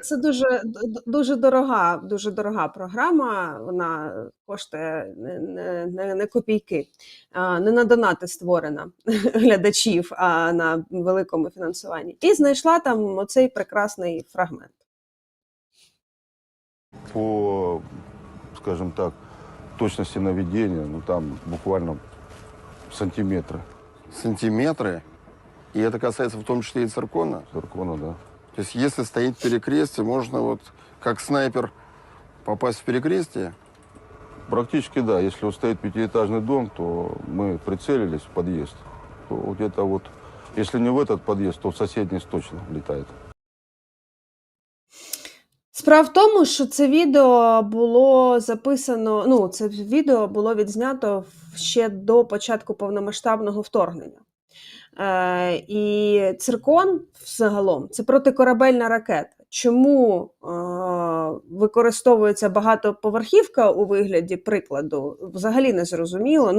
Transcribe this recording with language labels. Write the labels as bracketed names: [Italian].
[Ukrainian] це дуже дорога програма. Вона коштує не копійки, не на донати створена глядачів, а на великому фінансуванні. І знайшла там оцей прекрасний фрагмент. [Russian] По, скажем так, точности наведения, ну там буквально сантиметры. Сантиметры? И это касается в том числе и циркона? Циркона, да. То есть если стоит перекрестие, можно вот как снайпер попасть в перекрестие? Практически да. Если вот стоит пятиэтажный дом, то мы прицелились в подъезд. То где-то вот, если не в этот подъезд, то в соседний точно влетает. [Ukrainian] Справа в тому, що це відео було записано, ну, це відео було відзнято ще до початку повномасштабного вторгнення. І циркон загалом це протикорабельна ракета. Чому використовується багатоповерхівка у вигляді прикладу, взагалі не зрозуміло.